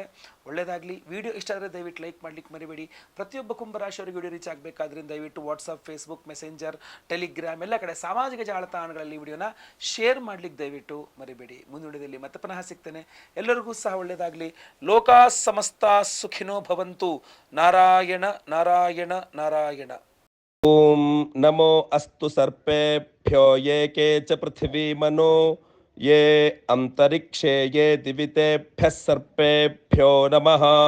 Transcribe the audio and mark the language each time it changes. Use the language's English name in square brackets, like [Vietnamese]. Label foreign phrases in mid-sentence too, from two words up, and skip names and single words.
[Kannada] ಒಳ್ಳೆಯದಾಗಲಿ. ವಿಡಿಯೋ ಇಷ್ಟ ಆದರೆ ದಯವಿಟ್ಟು ಲೈಕ್ ಮಾಡ್ಲಿಕ್ಕೆ ಮರಿಬೇಡಿ. ಪ್ರತಿಯೊಬ್ಬ ಕುಂಭರಾಶಿಯವರಿಗೆ ವಿಡಿಯೋ ರೀಚ್ ಆಗಬೇಕಾದ್ರಿಂದ ದಯವಿಟ್ಟು ವಾಟ್ಸಪ್, ಫೇಸ್ಬುಕ್, ಮೆಸೆಂಜರ್, ಟೆಲಿಗ್ರಾಮ್ ಎಲ್ಲ ಕಡೆ ಸಾಮಾಜಿಕ ಜಾಲತಾಣಗಳಲ್ಲಿ ವಿಡಿಯೋನ ಶೇರ್ ಮಾಡ್ಲಿಕ್ಕೆ ದಯವಿಟ್ಟು ಮರಿಬೇಡಿ. ಮುಂದುವರಿದಲ್ಲಿ ಮತ್ತೆ ಪುನಃ ಸಿಗ್ತೇನೆ. ಎಲ್ಲರಿಗೂ ಸಹ ಒಳ್ಳೆಯದಾಗಲಿ. [Sanskrit] ಲೋಕಾ ಸಮಸ್ತ ಸುಖಿನೋ ಭವಂತು. [Kannada] ನಾರಾಯಣ ನಾರಾಯಣ ನಾರಾಯಣ. [Sanskrit] ಓಂ ನಮೋ ಅಸ್ತು ಸರ್ಪೇಭ್ಯೋ ಯೇ ಕೆ ಚ ಪೃಥಿವೀ ಮನೋ ಯೇ ಅಂತರಿಕ್ಷೇ ಯೇ ದಿವಿತೇಭ್ಯಃ ಸರ್ಪೇಭ್ಯೋ ನಮಃ.